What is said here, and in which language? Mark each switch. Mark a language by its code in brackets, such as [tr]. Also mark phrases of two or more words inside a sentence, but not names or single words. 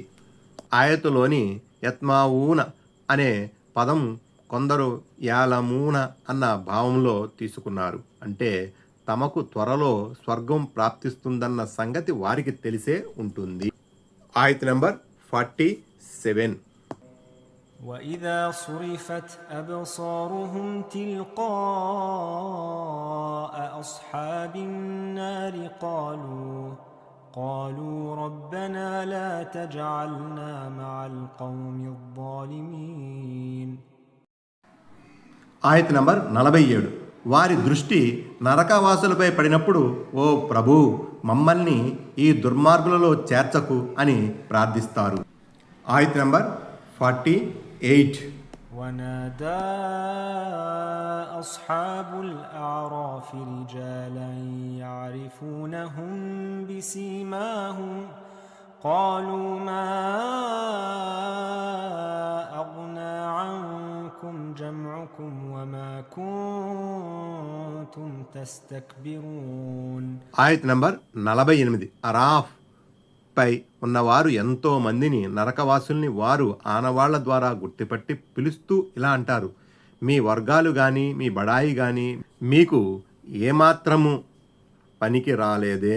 [te] ఆయతులోని యత్మావూన అనే పదం కొందరు యాలమూన అన్న భావంలో తీసుకున్నారు. అంటే తమకు త్వరలో స్వర్గం ప్రాప్తిస్తుందన్న సంగతి వారికి తెలిసే ఉంటుంది. ఆయత్ నంబర్ 47. [ar] وإذا صرفت أبصارهم تلقاء أصحاب النار قالوا ربنا لا تجعلنا مع القوم الظالمين. [te] ఆయత్ నంబర్ 47. వారి దృష్టి నరకవాసులపై పడినప్పుడు, ఓ ప్రభు, మమ్మల్ని ఈ దుర్మార్గులలో చేర్చకు అని ప్రార్థిస్తారు. ఆయత్ నంబర్ 48. [ar] ونادى أصحاب الأعراف رجالا يعرفونهم بسيماهم قالوا ما أغنى عنكم جمعكم وما كنتم تستكبرون. [te] ఆయత్ నంబర్ 48. అరాఫ్ పై ఉన్నవారు ఎంతో మందిని నరకవాసుల్ని వారు ఆనవాళ్ల ద్వారా గుర్తుపట్టి పిలుస్తూ ఇలా అంటారు, మీ వర్గాలు గాని మీ బడాయి గాని మీకు ఏమాత్రము పనికి రాలేదే.